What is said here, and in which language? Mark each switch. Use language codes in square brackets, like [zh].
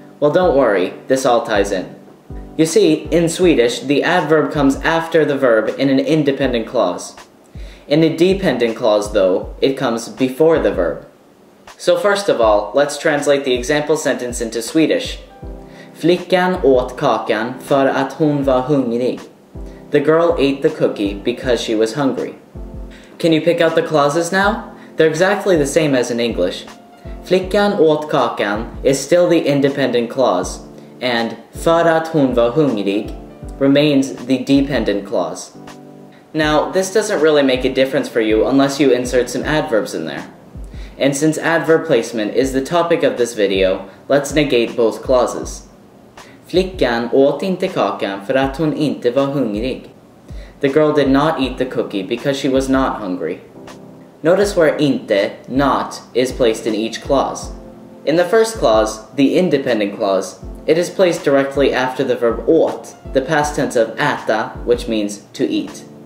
[en] Well, don't worry, this all ties in. You see, in Swedish, the adverb comes after the verb in an independent clause. In a dependent clause, though, it comes before the verb. So first of all, let's translate the example sentence into Swedish. [sv] Flickan åt kakan för att hon var hungrig. [en] The girl ate the cookie because she was hungry. Can you pick out the clauses now? They're exactly the same as in English. [sv] Flickan åt kakan [en] is still the independent clause, and [sv] för att hon var hungrig [en] remains the dependent clause. Now, this doesn't really make a difference for you unless you insert some adverbs in there. And since adverb placement is the topic of this video, let's negate both clauses. [sv] Flickan åt inte kakan för att hon inte var hungrig. [en] The girl did not eat the cookie because she was not hungry. Notice where inte, not, is placed in each clause. In the first clause, the independent clause, it is placed directly after the verb åt, the past tense of äta, which means to eat.